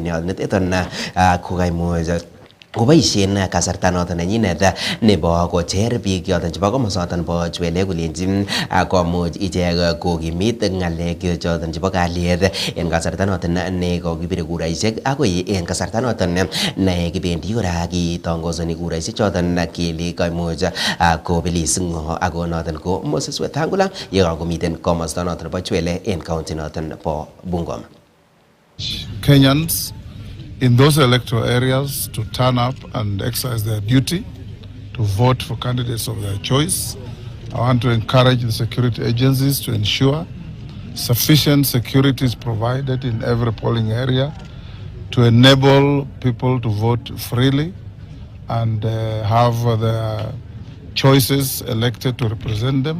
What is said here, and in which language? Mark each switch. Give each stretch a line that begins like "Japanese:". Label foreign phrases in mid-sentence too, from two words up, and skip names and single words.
Kalenjin: yoton kokaimuch koboisien kasarta noton nenyinet nebo kocher biik yoton chebo komosoton bo Chwele kolenjin komuch ichek kokimit ng'alek choton chebo kalyet en kasarta noton ne kokibire kuraisiek akoi en kasarta noton ne kibendi kora kitongozoni kuraisiek choton kele koimuch kobelis ng'o ako noton ko Moses Wetangula yekankomiten komosto noton nebo Chwele en kaunti noton bo Bungoma.
English: Kenyans in those electoral areas to turn up and exercise their duty to vote for candidates of their choice. I want to encourage the security agencies to ensure sufficient security is provided in every polling area to enable people to vote freely and have their choices elected to represent them.